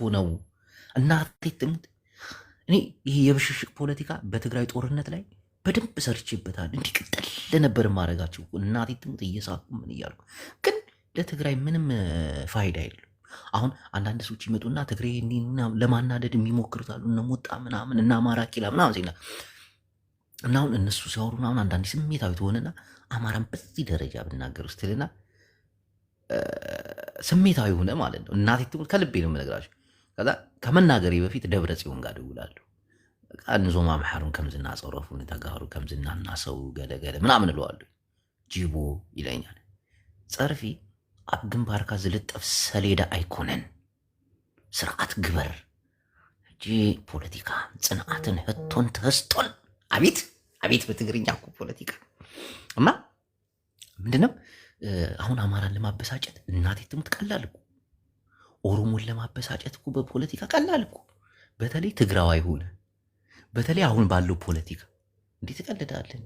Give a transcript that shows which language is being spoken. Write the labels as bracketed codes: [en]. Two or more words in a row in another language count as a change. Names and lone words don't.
[am] ነው። እናቴ ትሙት እኔ ይሄ የብሽሽቅ ፖለቲካ በትግራይ ጦርነት ላይ በደንብ ሰርቼበታል። እንዲቀጥል ለነበር ማድረጋቸው እናቴ ትሙት እየሳቁ ምን እያልኩ ግን ለትግራይ ምንም ፋይዳ የለም። አሁን አንዳንድ ሰዎች ይመጡና ትግራይ ለማናደድ የሚሞክሩት አሉ። እነ ሞጣ ምናምን እና አማራ ኪላ ምናምን ሲና እና አሁን እነሱ ሲያወሩ ምናምን አንዳንድ ስሜታዊ ትሆንና አማራን በዚህ ደረጃ ብናገር ስትልና ስሜታዊ ሆነ ማለት ነው። እናቴ ትሙት ከልቤ ነው የምነግራቸው። ከዛ ከመናገሬ በፊት ደብረ ጽዮን ጋር ደውላለሁ። [ti] እንዞማ መሐሩን ከምዝና ጸረፉን ተጋሩ ከምዝና [am] እና ሰው ገለገለ ምናምን እለዋለሁ። ጂቦ ይለኛል። [ti] ጸርፊ ኣብ ግንባርካ ዝልጠፍ ሰሌዳ ኣይኮነን፣ ስርዓት ግበር እጂ ፖለቲካ ጽንዓትን ህቶን ተስቶን [am] አቤት አቤት በትግርኛ እኮ ፖለቲካ እና ምንድነው አሁን አማራን ለማበሳጨት እናቴ ትሙት ቀላል እኮ፣ ኦሮሞን ለማበሳጨት እኮ በፖለቲካ ቀላል እኮ። በተለይ ትግራዋይ ሆነ በተለይ አሁን ባለው ፖለቲካ እንዴት ትቀልዳለህ እንዴ?